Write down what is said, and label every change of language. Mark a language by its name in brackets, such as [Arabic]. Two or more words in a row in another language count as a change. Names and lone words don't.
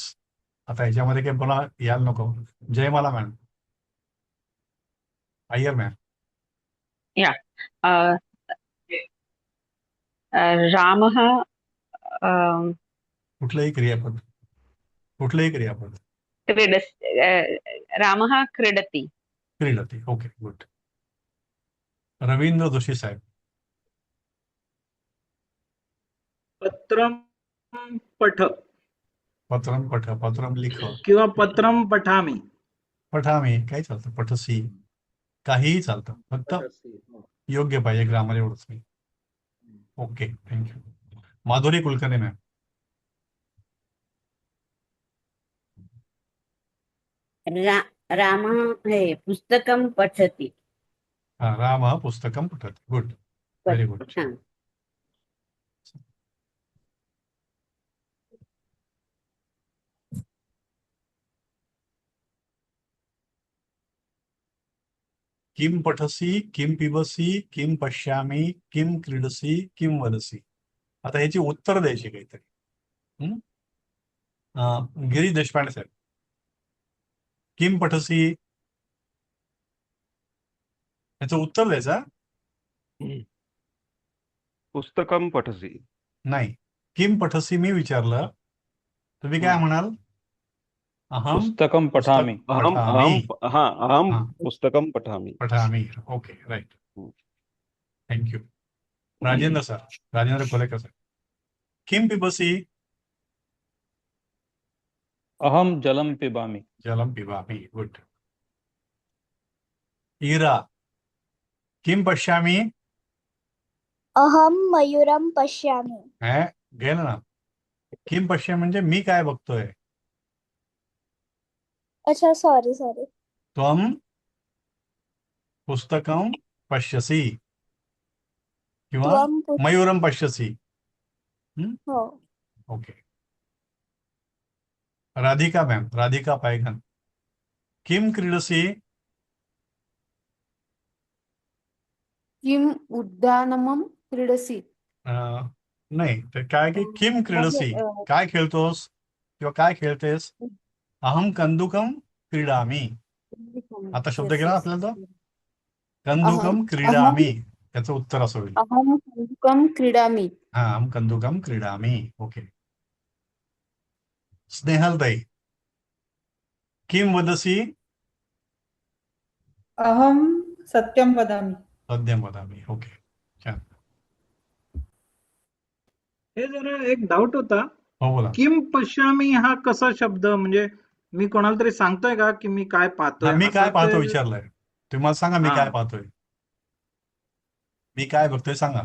[Marathi] आता ह्याच्यामध्ये काही मला यायला नको. जयमाला मॅम, अय्यर मॅम. [Sanskrit] रामः [Marathi] कुठलंही क्रियापद, कुठलंही क्रियापद. [Sanskrit] रामः क्रीडति. क्रीडती. [English] okay, good. [Marathi] रवींद्र जोशी साहेब, [Sanskrit] पत्रम पठ पत्रम पठ, पत्रम लिख, किंवा पत्रम पठामी. [Marathi] पठामी काही चालतं, पठसी काहीही चालतं, फक्त योग्य पाहिजे ग्रामर, एवढंच नाही. [English] okay, thank you. [Marathi] माधुरी कुलकर्णी मॅम, [Sanskrit] रामः हे पुस्तकं पठति. हा, राम पुस्तकं पठति. [English] good, very good. [Marathi] हा. [Sanskrit] किम पठसी, किम पिबसी, किम पश्यामी, किम क्रीडसी, किम वदसी. [Marathi] आता ह्याची उत्तर द्यायची काहीतरी. गिरीश देशपांडे साहेब, [Sanskrit] किम पठसी, [Marathi] याचं उत्तर द्यायचं. [Sanskrit] पुस्तकं पठसी. [Marathi] नाही, [Sanskrit] किम पठसी [Marathi] मी विचारलं, तुम्ही काय म्हणाल? [Sanskrit] अहम पुस्तकं पठामि. अहं पठामि. पुस्तकं पठामि. पठामि. [English] okay, right. thank you. [Marathi] राजेंद्र सर, राजेंद्र कोलेकर सर. [Sanskrit] किम पिबसी? अहम जलम पिबामी. जलम पिबामी. गुड. इरा, किम पश्यामी? अहम मयूरम पश्यामी. [Marathi] गेलं ना. [Sanskrit] किम पश्यामी [Marathi] म्हणजे मी काय बघतोय. [English] अच्छा sorry sorry. [Sanskrit] त्वम पुस्तकम पश्यसी किंवा त्वम मयूरम पश्यसी. [Marathi] हो. ओके. राधिका मॅम, राधिका पायघन, [Sanskrit] किम क्रीडसी? किम उद्यानमम क्रीडसी. [Marathi] नाही, तर काय की [Sanskrit] किम क्रीडसी, [Marathi] म्हणजे, काय खेळतोस किंवा काय खेळतेस. [Sanskrit] अहम कंदुकम क्रीडामी. [Marathi] आता शब्द Yes, केला ना yes. आपल्याला तो. [Sanskrit] कंदुकम अहम क्रीडामी, [Marathi] त्याचं उत्तर असं होईल. [Sanskrit] अहम कन्दुकं क्रीडामि. हा, अहम कंदुकम क्रीडामी. ओके. स्नेहलताई, किम वदसी? अहम सत्यम वदामि. सत्यम वदामी. [Marathi] ओके, छान. हे जरा एक डाऊट होता. हो, बोला. [Sanskrit] किम पश्यामी [Marathi] हा कसा शब्द, म्हणजे मी कोणाला तरी सांगतोय का की मी काय पाहतोय? मी काय असं पाहतो ते- विचारलंय. तुम्ही मला सांगा मी हा. काय पाहतोय. मी काय बघतोय सांगा.